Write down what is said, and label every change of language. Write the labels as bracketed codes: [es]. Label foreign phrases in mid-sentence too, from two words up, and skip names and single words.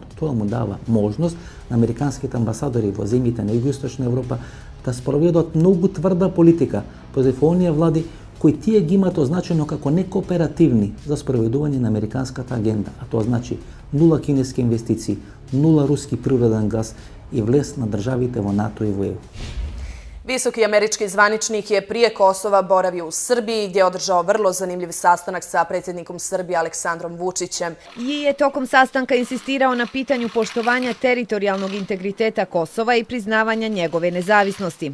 [mk] Тоа му дава можност на американските амбасадори во земјите на Југоисточна Европа да спроведат многу тврда политика против оние влади кои тие ги имаат означено како некооперативни за спроведување на американската агенда, а тоа значи нула кинески инвестиции, нула руски природен газ и влез на државите во НАТО и во ЕУ. [sr] Visoki američki zvaničnik je prije Kosova boravio u Srbiji gdje je održao vrlo zanimljiv sastanak sa predsjednikom Srbije Aleksandrom Vučićem. Je tokom sastanka insistirao na pitanju poštovanja teritorijalnog integriteta Kosova i priznavanja njegove nezavisnosti.